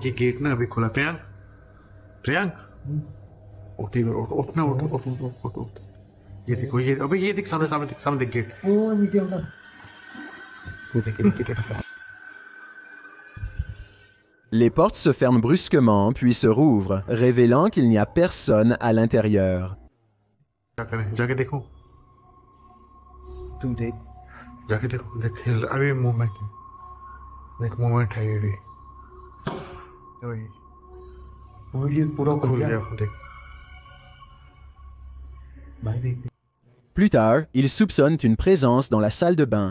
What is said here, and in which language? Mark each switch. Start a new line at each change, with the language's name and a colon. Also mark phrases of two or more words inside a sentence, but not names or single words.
French: Les portes se ferment brusquement puis se rouvrent, révélant qu'il n'y a personne à l'intérieur.
Hindi: जाके देखो तुम देख जाके देखो देख अभी मूवमेंट है देख मूवमेंट है ये भी वही पूरा खुल गया देख भाई देख
French: Plus tard, ils soupçonnent une présence dans la salle de bain.